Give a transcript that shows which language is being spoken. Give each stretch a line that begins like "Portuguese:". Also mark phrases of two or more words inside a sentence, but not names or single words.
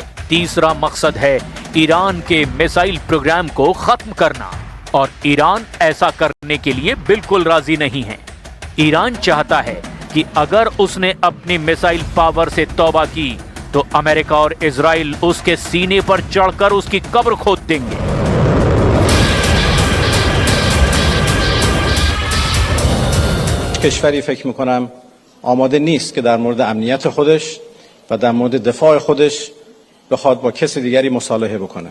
Hindi: तीसरा मकसद है ईरान के
English: missile program
Hindi: को खत्म करना, और ईरान ऐसा करने के लिए बिल्कुल राजी नहीं है। ईरान चाहता है कि अगर उसने अपनी
English: missile power
Hindi: से तौबा की तो अमेरिका और इजराइल उसके सीने पर चढ़कर उसकी कब्र खोद देंगे।
Persian: کشوری فکر میکنم آماده نیست که در مورد امنیت خودش و در مورد دفاع خودش بخواد با کسی دیگری مصالحه بکنه.